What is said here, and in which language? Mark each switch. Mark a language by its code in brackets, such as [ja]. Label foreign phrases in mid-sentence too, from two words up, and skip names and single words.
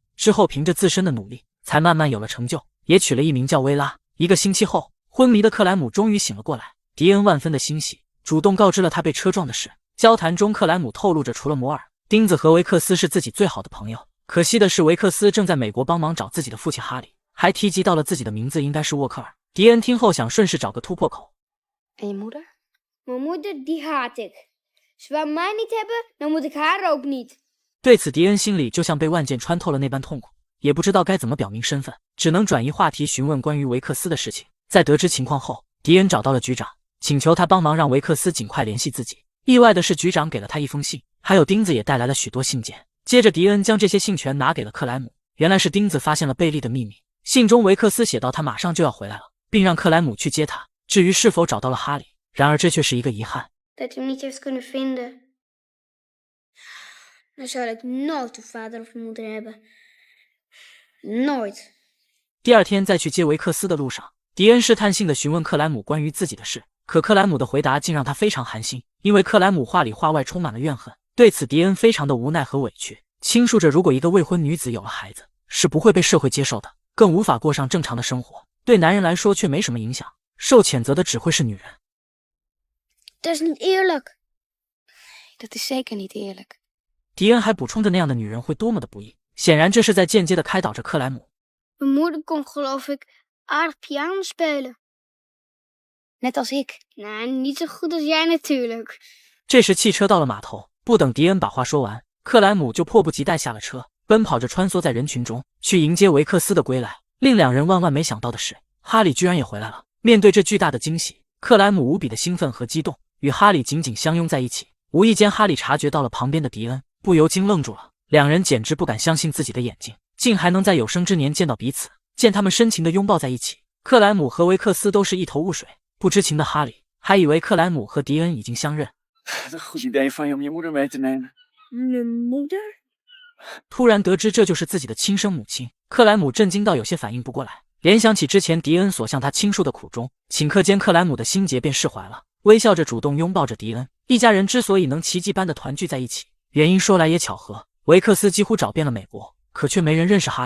[zh] 之后凭着自身的努力，才慢慢有了成就，也娶了一名叫薇拉。1个星期后，昏迷的克莱姆终于醒了过来，迪恩万分的欣喜，主动告知了他被车撞的事。交谈中，克莱姆透露着除了摩尔，钉子和维克斯是自己最好的朋友。可惜的是，维克斯正在美国帮忙找自己的父亲哈利，还提及到了自己的名字应该是沃克尔。迪恩听后想顺势找个突破口。 [nl] En je moeder? Mijn moeder, die haat ik. Als we mij niet hebben, dan moet ik haar ook niet. [zh] 对此，迪恩心里就像被万箭穿透了那般痛苦，也不知道该怎么表明身份，只能转移话题询问关于维克斯的事情。在得知情况后，迪迪恩找到了局长，请求他帮忙让维克斯尽快联系自己。意外的是，局长给了他一封信，还有钉子也带来了许多信件。接着，迪恩将这些信全拿给了克莱姆。原来是钉子发现了贝利的秘密。信中维克斯写道他马上就要回来了，并让克莱姆去接他。至于是否找到了哈利，然而这却是一个遗憾。 [nl] Dat hij hem niet heeft kunnen vinden. Dan zal ik nooit een vader of moeder hebben. Nooit. [zh] 第二天在去接维克斯的路上，迪恩试探性地询问克莱姆关于自己的事，可克莱姆的回答竟让他非常寒心，因为克莱姆话里话外充满了怨恨。对此，迪恩非常的无奈和委屈，倾诉着如果一个未婚女子有了孩子，是不会被社会接受的，更无法过上正常的生活。对男人来说却没什么影响，受谴责的只会是女人。 [nl] Dat is niet eerlijk. Dat is zeker niet eerlijk. [zh] 迪恩还补充着那样的女人会多么的不易，显然这是在间接的开导着克莱姆。 [nl] Mijn moeder kon, geloof ik, aardig piano spelen. Net als ik. Nou, niet zo goed als jij natuurlijk. [zh] 这时汽车到了码头，不等迪恩把话说完，克莱姆就迫不及待下了车，奔跑着穿梭在人群中，去迎接维克斯的归来。令两人万万没想到的是，哈利居然也回来了。面对这巨大的惊喜，克莱姆无比的兴奋和激动，与哈利紧紧相拥在一起。无意间，哈利察觉到了旁边的迪恩，不由惊愣住了。两人简直不敢相信自己的眼睛，竟还能在有生之年见到彼此。见他们深情地拥抱在一起，克莱姆和维克斯都是一头雾水。不知情的哈利还以为克莱姆和迪恩已经相认。 [nl] Een goed idee van je om je moeder mee te nemen. Mijn moeder? [zh] 突然得知这就是自己的亲生母亲，克莱姆震惊到有些反应不过来。联想起之前迪恩所向他倾诉的苦衷，顷刻间克莱姆的心结便释怀了，微笑着主动拥抱着迪恩。一家人之所以能奇迹般的团聚在一起，原因说来也巧合，维克斯几乎找遍了美国，可却没人认识哈利。